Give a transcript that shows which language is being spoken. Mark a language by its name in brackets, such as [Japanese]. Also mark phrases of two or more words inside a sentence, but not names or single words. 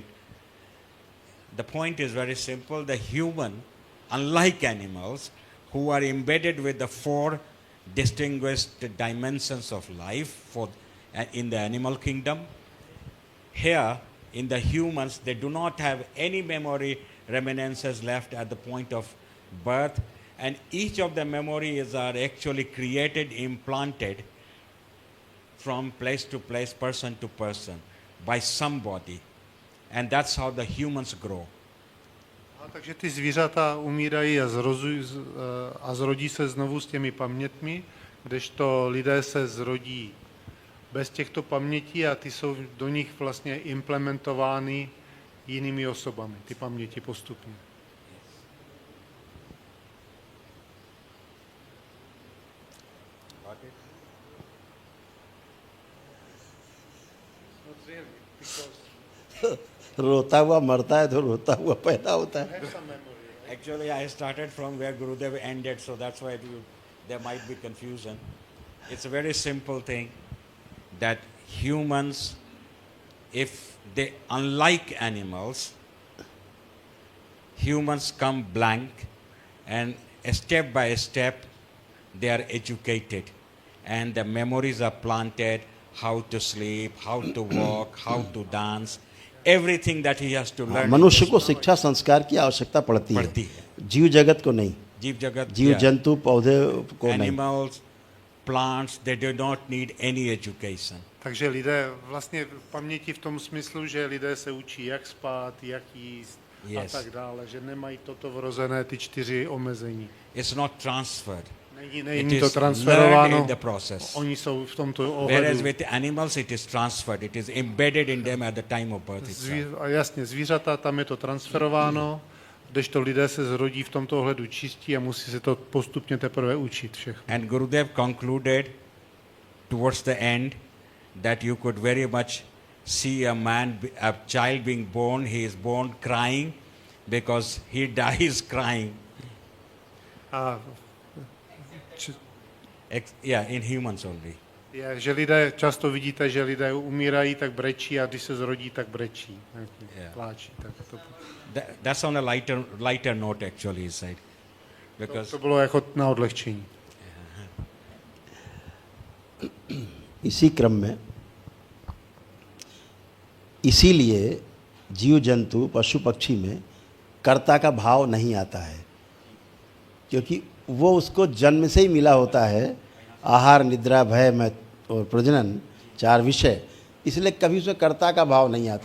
[English] The point is very simple. The human, unlike animals, who are embedded with the 4 distinguished dimensions of life in the animal kingdom, here in the humans, they do not have any memory reminiscences left at the point of birth, and each of the memories are actually created, implanted from place to place, person to person, by somebody. And that's how the humans grow. [Czech] Takže ty zvířata umírají a zrodí se znovu s těmi pamětmi, kdežto lidé se zrodí bez těchto pamětí a ty jsou do nich vlastně implementovány jinými osobami, ty paměti postupně. [Hindi] रोता हुआ मरता है तो रोता हुआ पैदा होता है। [English] Actually, I started from where Gurudev ended, so that's why there might be confusion. It's a very simple thing that humans, if they, unlike animals, humans come blank and step by step they are educated and the memories are planted, how to sleep, how to walk, how to dance, everything that he has to learn. [Hindi] मनुष्य को शिक्षा संस्कार की आवश्यकता पड़ती है, जीव जगत को नहीं। जीव जगत, जीव जंतु पौधे को नहीं। [English] Animals, plants, they do not need any education. [Czech] Takže lidé vlastně v paměti v tom smyslu, že lidé se učí, jak spát, jak jíst a tak dále, že nemají toto vrozené ty 4 omezení. [English] It's not transferred. [Czech] Není to transferováno. [English] In the process. [Czech] Oni jsou v tomto ohledu. [English] Whereas with animals it is transferred. It is embedded in them at the time of birth itself. [Czech] A jasně, zvířata, tam je to transferováno, kdežto lidé se zrodí v tomto ohledu čistí a musí se to postupně teprve učit všechno. [English] And Gurudev concluded towards the end that you could very much see a child being born, he is born crying because he dies crying. [Czech] A [English] In humans only. [Czech] je, že lidé, často vidíte, že lidé umírají, tak brečí a když se zrodí, tak brečí, pláčí. Tak to... [English] That's on a lighter note actually, he said. Because [Czech] To bylo jako na odlehčení. [Hindi] इसी क्रम में, इसीलिए जीव जंतु पशु पक्षी में कर्ता का भाव नहीं आता है, क्योंकि वो उसको जन्म से ही मिला होता है आहार, निद्रा, भय, मैं और प्रजनन, 4 विषय, इसलिए कभी उसमें कर्ता का भाव नहीं आता।